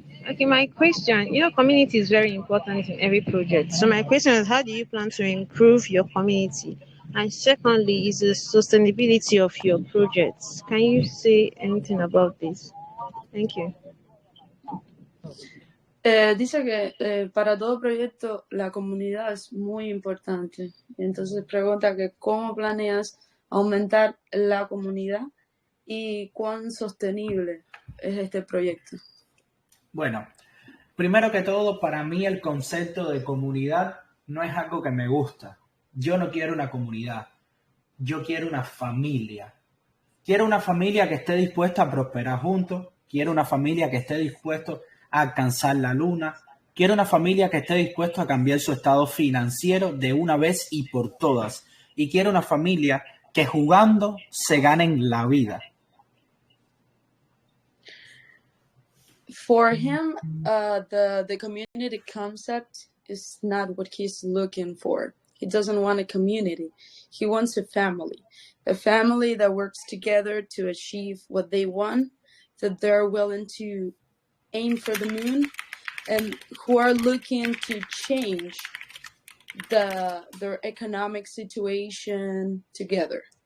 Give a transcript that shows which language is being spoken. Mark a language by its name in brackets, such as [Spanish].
[English] Okay, my question, community is very important in every project. So my question is, how do you plan to improve your community? And secondly, is the sustainability of your projects. Can you say anything about this? Thank you. [Spanish] Dice que para todo proyecto la comunidad es muy importante. Entonces pregunta que cómo planeas aumentar la comunidad y cuán sostenible es este proyecto. Bueno, primero que todo, para mí el concepto de comunidad no es algo que me gusta. Yo no quiero una comunidad, yo quiero una familia. Quiero una familia que esté dispuesta a prosperar juntos, quiero una familia que esté dispuesta a alcanzar la luna, quiero una familia que esté dispuesta a cambiar su estado financiero de una vez y por todas. Y quiero una familia que jugando se ganen la vida. [English] For him, the community concept is not what he's looking for. He doesn't want a community. He wants a family that works together to achieve what they want, that they're willing to aim for the moon, and who are looking to change their economic situation together.